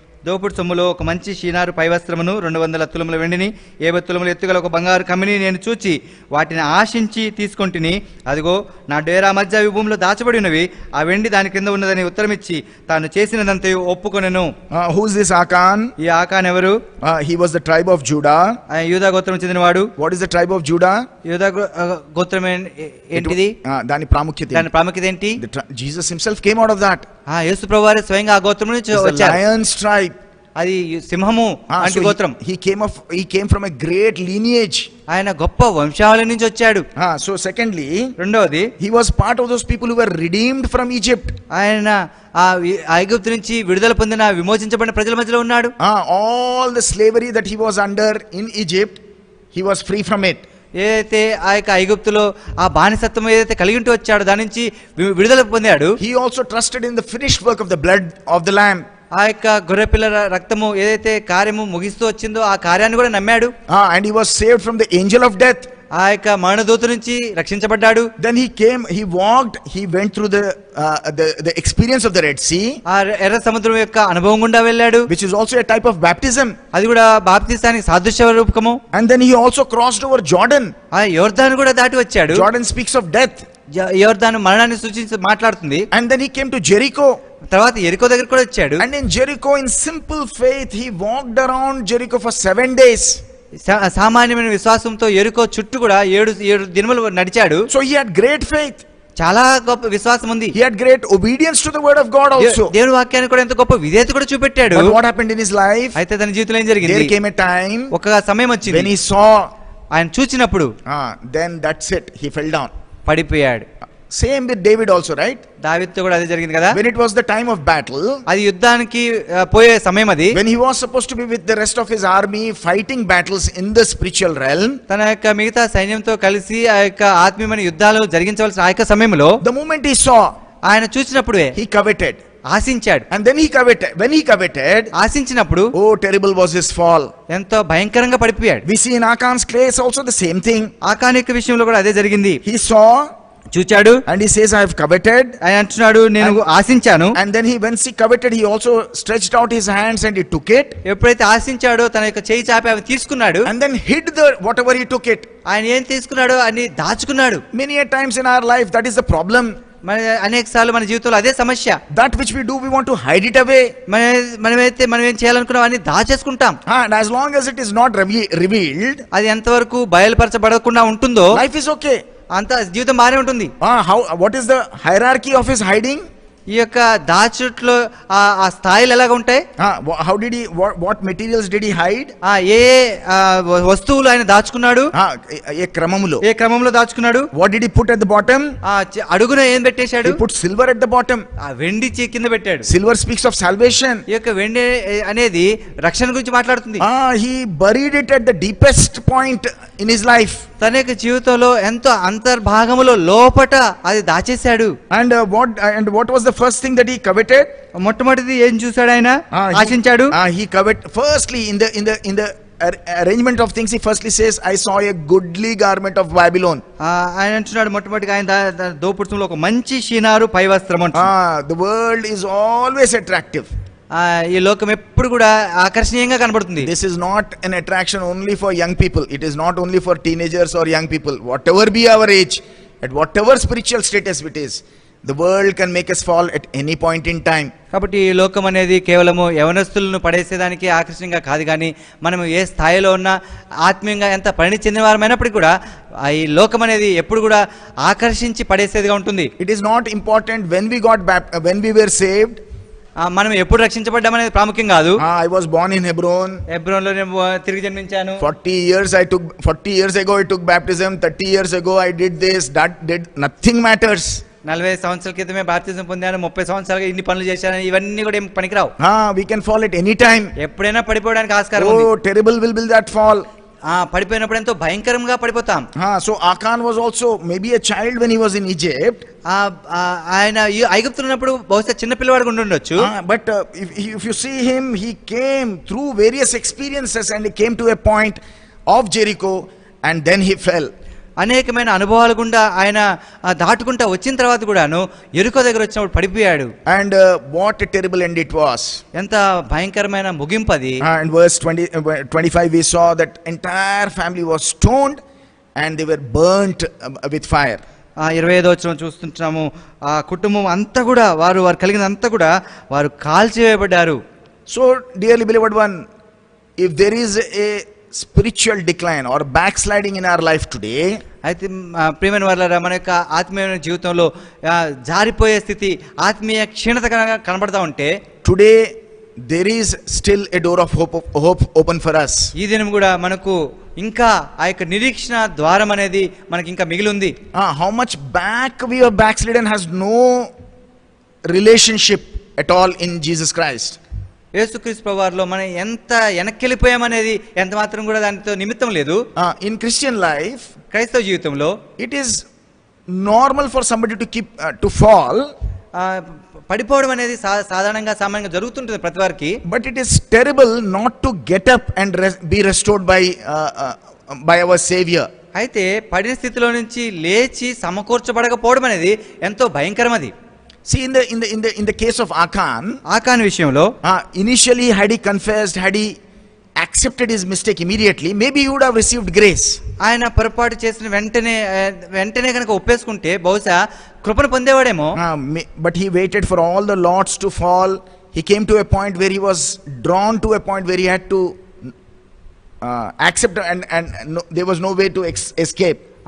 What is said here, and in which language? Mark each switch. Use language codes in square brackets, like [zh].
[te] దోపుడు సొమ్ములో ఒక మంచి షీనారు పైవస్త్రమును 200 తులముల వెండిని 50 తులముల ఎత్తుగల ఒక బంగారు కమ్మిని నేను చూచి వాటిని ఆశించి తీసుకొంటిని. అదిగో నా డేరా మధ్య భూమిలో దాచబడి ఉన్నవి, ఆ వెండి దాని కింద ఉన్నదని ఉత్తరమిచ్చి తాను చేసినదంతయు ఒప్పుకొనెను. [en] Who is this Achan? [te] ఈ ఆకాన్ ఎవరు? [en] He was the tribe of Judah. [te] ఆయన యూదా గోత్రం చెందినవాడు. [en] What is the tribe of Judah? [te] యూదా గోత్రం ఏంటిది? దాని ప్రాముఖ్యత ఏంటి? [en] Jesus himself came out of that. [te] యేసు ప్రభువారు స్వయంగా ఆ గోత్రం నుంచి వచ్చారు. [en] Lion's tribe. [te] అది సింహము అంటే గోత్రం. [en] He came from a great lineage. [te] ఆయన గొప్ప వంశావళి నుంచి వచ్చాడు. [en] So secondly, [te] రెండవది, [en] he was part of those people who were redeemed from Egypt. [te] ఆయన ఆ ఐగుప్తు నుంచి విడుదల పొందిన విమోచించబడిన ప్రజల మధ్యలో ఉన్నాడు. [en] All the slavery that he was under in Egypt, he was free from it. [te] ఏదైతే ఆ యొక్క ఐగుప్తులో ఆ బానిసత్వం ఏదైతే కలిగి ఉంటూ వచ్చాడో దాని నుంచి విడుదల పొందాడు. [en] He also trusted in the finished work of the blood of the lamb. [te] ఆ యొక్క గొర్రెపిల్ల రక్తము ఏదైతే కార్యము ముగిస్తూ వచ్చిందో ఆ కార్యాన్ని కూడా నమ్మాడు. [en] And he was saved from the angel of death. [te] ఆ యొక్క మరణదూత నుంచి రక్షించబడ్డాడు. [en] Then he went through the experience of the Red Sea. [te] ఆ ఎర్ర సముద్రం యొక్క అనుభవం గుండా వెళ్ళాడు, [en] which is also a type of baptism. [te] అది కూడా బాప్తిసానికి సాదృశ్య రూపకము. [en] And then he also crossed over Jordan. [te] ఆ యోర్దాను కూడా దాటి వచ్చాడు. [en] Jordan speaks of death. [te] యోర్దాను మరణాన్ని సూచించి మాట్లాడుతుంది. [en] And then he came to Jericho. [te] తర్వాత ఎరికో దగ్గర కూడా వచ్చాడు. [en] And in Jericho, in simple faith, he walked around Jericho for 7 days. [te] సామాన్యమైన విశ్వాసంతో ఎరికో చుట్టూ కూడా 7 దినములు నడిచాడు. [en] So he had great faith. [te] చాలా గొప్ప విశ్వాసం ఉంది. [en] He had great obedience to the word of God also. [te] దేవుని వాక్యానికి కూడా ఎంత గొప్ప విధేయత కూడా చూపెట్టాడు. [en] But what happened in his life? [te] అయితే తన జీవితంలో ఏం జరిగింది? [en] There came a time [te] ఒక సమయం వచ్చింది [en] when he saw, [te] ఆయన చూచినప్పుడు [en] then that's it, he fell down. [te] పడిపోయాడు. [en] Same with David also, right? [te] దావీదుతో కూడా అదే జరిగింది కదా. [en] When it was the time of battle, [te] అది యుద్ధానికి పోయే సమయం అది. [en] when he was supposed to be with the rest of his army fighting battles in the spiritual realm, [te] తన యొక్క మిగతా సైన్యంతో కలిసి ఆ యొక్క ఆత్మీయమైన యుద్ధాలు జరిగించవలసిన ఆ యొక్క సమయంలో [en] the moment he saw, [te] ఆయన చూసినప్పుడే [en] he coveted. [te] ఆశించాడు. [en] And then when he coveted, [te] ఆశించినప్పుడు [en] oh, terrible was his fall. [te] ఎంతో భయంకరంగా పడిపోయాడు. [en] We see in Achan's case also the same thing. [te] Achan యొక్క విషయంలో కూడా అదే జరిగింది. [en] He saw, [te] చూచాడు, [en] and he says, I have coveted. [te] ఆయన అంటున్నాడు, నేను ఆశించాను. [en] And then once he coveted, he also stretched out his hands and he took it. [te] ఎప్పుడైతే ఆశించాడో తన యొక్క చేయి చాపి అవి తీసుకున్నాడు. [en] And then hid whatever he took it. [te] ఆయన ఏం తీసుకున్నాడో అన్ని దాచుకున్నాడు. [en] Many a times in our life, that is the problem. [te] అనేక సార్లు మన జీవితంలో అదే సమస్య. [en] That which we do, we want to hide it away. [te] మనం ఏం చేయాలనుకున్నాం అన్ని దాచేసుకుంటాం. [en] And as long as it is not revealed, [te] అది ఎంతవరకు బయలుపరచబడకుండా ఉంటుందో [en] life is okay. [te] అంత జీవితం బాగానే ఉంటుంది. [en] What is the hierarchy of his hiding? [te] ఈ యొక్క దాచుట్లో ఆ స్థాయిలు ఎలాగ ఉంటాయి? [en] How did he, what materials did he hide? [te] ఏ వస్తువులు ఆయన దాచుకున్నాడు? ఏ క్రమంలో దాచుకున్నాడు? [en] What did he put at the bottom? [te] అడుగున ఏం పెట్టేశాడు? [en] He put silver at the bottom. [te] వెండి కింద పెట్టాడు. [en] Silver speaks of salvation. [te] ఈ యొక్క వెండి అనేది రక్షణ గురించి మాట్లాడుతుంది. [en] He buried it at the deepest point in his life. [te] తన యొక్క జీవితంలో ఎంతో అంతర్భాగములో లోపట అది దాచేశాడు. [en] And what was the first thing that he coveted? [te] మొట్టమొదటిది ఏం చూశాడు ఆయన? ఆశించాడు. [en] He coveted firstly in the arrangement of things. He firstly says, I saw a goodly garment of Babylon. [te] ఆయన అంటున్నాడు మొట్టమొదటిగా ఆయన దోపుడులో ఒక మంచి షీనారు పై వస్త్రం అంటున్నాడు. [en] The world is always attractive. [te] ఈ లోకం ఎప్పుడు కూడా ఆకర్షణీయంగా కనబడుతుంది. [en] This is not an attraction only for young people. It is not only for teenagers or young people. Whatever be our age, at whatever spiritual status it is, The world can make us fall at any point in time. [te] కాబట్టి ఈ లోకం అనేది కేవలము యవనస్తులను పడేసేదానికి ఆకర్షణీయంగా కాదు, కానీ మనం ఏ స్థాయిలో ఉన్నా ఆత్మీయంగా ఎంత పరిణితి చెందిన వారమైనప్పటికీ కూడా ఈ లోకం అనేది ఎప్పుడు కూడా ఆకర్షించి పడేసేదిగా ఉంటుంది. [en] It is not important when we were saved. [te] మనం ఎప్పుడు రక్షించబడ్డామనేది ప్రాముఖ్యం కాదు. [en] I was born in Hebron. [te] హెబ్రోన్లో నేను తిరిగి జన్మించాను. [en] 40 years ago I took baptism. 30 years ago I did this, that, did nothing matters. [te] 40 సంవత్సరాల క్రితమే బాప్తిజం పొందాను, 30 సంవత్సరాలుగా ఇన్ని పనులు చేశాను, ఇవన్నీ కూడా ఏం పనికిరావు. [en] We can fall at any time. [te] ఎప్పుడైనా పడిపోవడానికి ఆస్కారం ఉంది. [en] Oh, terrible will be that fall. [te] పడిపోయినప్పుడు ఎంతో భయంకరంగా పడిపోతాం. [en] So Achan was also maybe a child when he was in Egypt. [te] ఆయన ఐగుప్తులో ఉన్నప్పుడు బహుశా చిన్న పిల్లవాడిగా ఉండొచ్చు. [en] But if you see him, he came through various experiences and he came to a point of Jericho and then he fell. [te] అనేకమైన అనుభవాలు గుండా ఆయన దాటుకుంటా వచ్చిన తర్వాత కూడాను యెరికో దగ్గర వచ్చినప్పుడు పడిపోయాడు. [en] And what a terrible end it was. [te] ఎంత భయంకరమైన ముగింపు అది. [en] And verse 25 we saw that entire family was stoned and they were burnt with fire. [te] 25వ వచనం చూస్తుంటాము, ఆ కుటుంబం అంతా కూడా వారు కలిగినంతా కూడా వారు కాల్చివేయబడ్డారు. [en] So dearly beloved one, if there is a spiritual decline or backsliding in our life today, [te] అయితే ప్రియమైన వారలారా, మన యొక్క ఆత్మీయ జీవితంలో జారిపోయే స్థితి, ఆత్మీయ క్షీణత కనబడతా ఉంటే, [en] today there is still a door of hope open for us. [te] ఈ దినం కూడా మనకు ఇంకా ఆ యొక్క నిరీక్షణ ద్వారం అనేది మనకి ఇంకా మిగిలి ఉంది. [en] How much back we have backslidden has no relationship at all in Jesus Christ. [te] యేసుక్రీస్తు ప్రభువారిలో మనం ఎంత వెనక్కెళ్ళిపోయామనేది ఎంత మాత్రం కూడా దానితో నిమిత్తం లేదు. [en] In Christian life, [te] క్రైస్తవ జీవితంలో [en] it is normal for somebody to fall. [te] పడిపోవడం అనేది సాధారణంగా సామాన్యంగా జరుగుతుంటుంది ప్రతి వారికి. [en] But it is terrible not to get up and be restored by our Savior. [te] అయితే పడిన స్థితిలో నుంచి లేచి సమకూర్చబడకపోవడం అనేది ఎంతో భయంకరం అది. [en] See, in the case of Achan [te] విషయంలో [en] initially had he confessed, had he accepted his mistake immediately, maybe he would have received grace. [te] ఆయన పొరపాటు చేసిన వెంటనే కనుక ఒప్పేసుకుంటే బహుశా కృపను పొందేవాడేమో. [en] But he waited for all the lots to fall. He came to a point where he was drawn to a point where he had to accept and there was no way to escape.